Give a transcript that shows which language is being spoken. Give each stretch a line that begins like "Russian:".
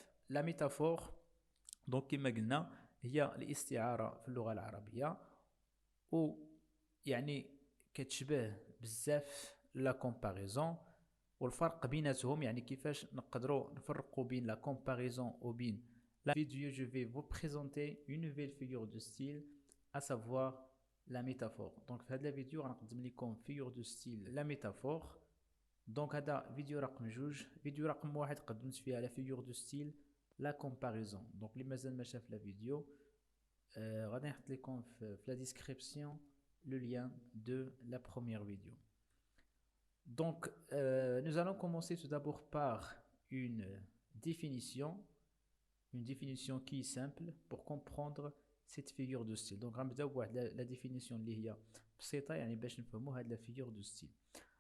French: La métaphore donc
Arabic: كما قلنا هي الاستعارة في اللغة العربية و يعني كتشبه بزاف لا كومباريزون والفرق بيناتهم يعني كيفاش نقدروا نفرقوا بين لا كومباريزون وبين
French: la vidéo je vais vous présenter une nouvelle figure de style à savoir la métaphore. Donc
Arabic: في هذه الفيديو غنقدم لكم
French: figure de style la métaphore.
Arabic: دونك هذا فيديو رقم جوج. فيديو رقم واحد قدمت فيها لا فيغور دو ستيل لا كومباريزون. دونك اللي مازال ما شاف لا فيديو غادي نحط لكم في لا ديسكريبسيون لو لien de la première vidéo.
French: Donc nous allons commencer tout d'abord par une définition qui est simple pour comprendre cette figure de style.
Arabic: Donc غنبداو بواحد
French: la définition
Arabic: اللي هي بسيطه يعني باش نفهموا هاد
French: la figure de style.